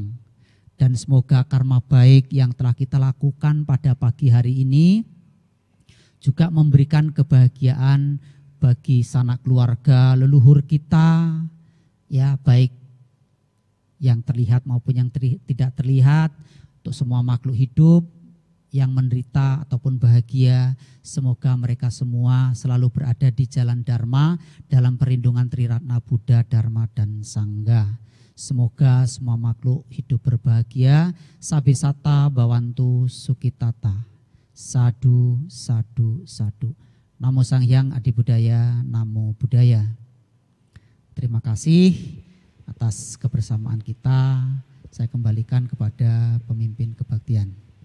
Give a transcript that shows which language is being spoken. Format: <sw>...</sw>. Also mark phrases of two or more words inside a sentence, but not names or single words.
<id>Dan semoga karma baik yang telah kita lakukan pada pagi hari ini juga memberikan kebahagiaan bagi sanak keluarga leluhur kita, ya, baik yang terlihat maupun yang tidak terlihat, untuk semua makhluk hidup, yang menderita ataupun bahagia, semoga mereka semua selalu berada di jalan Dharma dalam perlindungan Triratna Buddha, Dharma, dan Sangha. Semoga semua makhluk hidup berbahagia.</id> <pi>Sabe sata bawantu sukitata. Sadu, sadu, sadu. Namo Sang Hyang Adi Budaya, Namo Buddhaya.</pi> <id>Terima kasih atas kebersamaan kita. Saya kembalikan kepada pemimpin kebaktian.</id>